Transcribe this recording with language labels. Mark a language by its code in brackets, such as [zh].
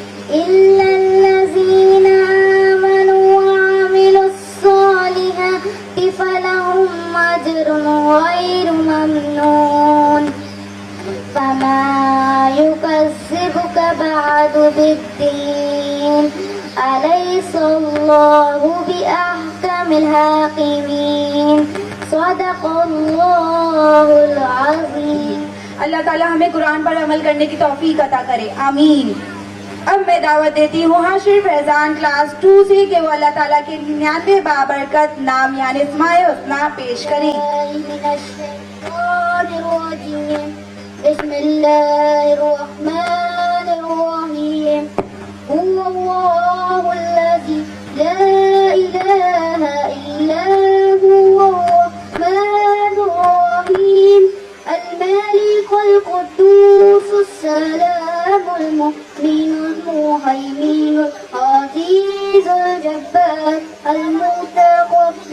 [ar] إلا الذين آمنوا وعملوا الصالحات فلهم أجر غير ممنون فما يكذبك بعد بالدين أليس الله بأحكم الحاكمين صدق الله العظيم۔ [ur] اللہ تعالیٰ ہمیں قرآن پر عمل کرنے کی توفیق عطا کرے، آمین۔ اب میں دعوت دیتی ہوں حاشر فیضان کلاس 2 سے کہ وہ اللہ تعالیٰ کے 99 بابرکت نام یعنی اسماء الحسنی پیش کریں۔ [ar] من الشيطان الرجيم بسم الله الرحمن الرحيم هو الله الذي لا إله إلا هو الرحمن الرحيم الملك القدوس السلام المؤمن المهيمن العزيز الجبار المتكبر